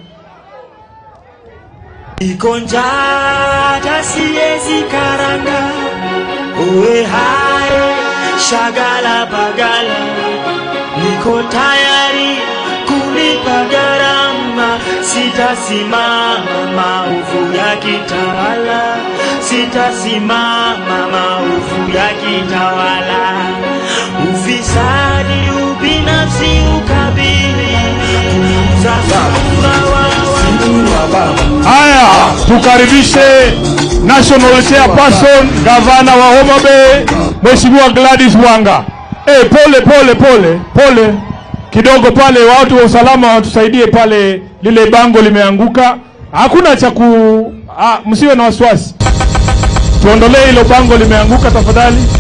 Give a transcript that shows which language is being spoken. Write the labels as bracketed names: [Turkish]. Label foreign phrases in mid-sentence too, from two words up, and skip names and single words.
[Swahili] Ikonja siezi karanga uwe hai shagala bagala, niko tayari kulipa gharama, sitasimama maovu ya kitawala, sitasimama maovu ya kitawala, ufisadi, ubinafsi, ukabili, Haya, tukaribishe [English] National Chairperson, [Swahili] Gavana wa Homa Bay, Mheshimiwa Gladys Wanga. Pole kidogo pale, watu wa usalama watusaidie pale, lile bango limeanguka. Hakuna cha msiwe na wasiwasi. Tuondolee hilo bango limeanguka tafadhali.